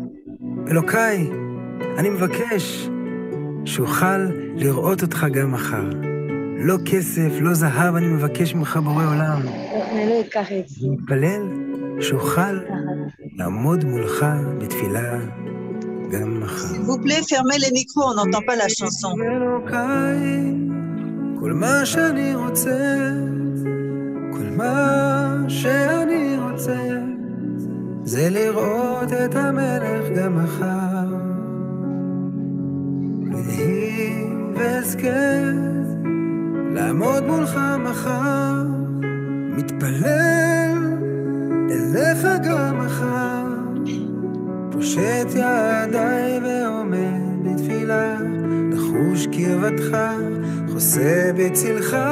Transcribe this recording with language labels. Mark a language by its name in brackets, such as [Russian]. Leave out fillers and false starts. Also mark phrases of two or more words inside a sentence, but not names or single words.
[Hebrew] אלוקיי, אני מבקש שאוכל לראות אותך גם מחר. לא כסף, לא זהב, אני מבקש ממך בורא עולם. מתפלל שאוכל לעמוד מולך בתפילה גם מחר. [French] S'il vous plaît, fermez les micros, on n'entend pas la chanson. [Hebrew] אלוקיי, כל מה שאני רוצה, כל מה שאני רוצה, רוצה זה לראות את המלך גם מחר. ויהי ואזכה לעמוד מולך מחר, מתפלל אליך גם מחר, פושט ידיי ועומד בתפילה, לחוש קרבתך, חוסה בצלך.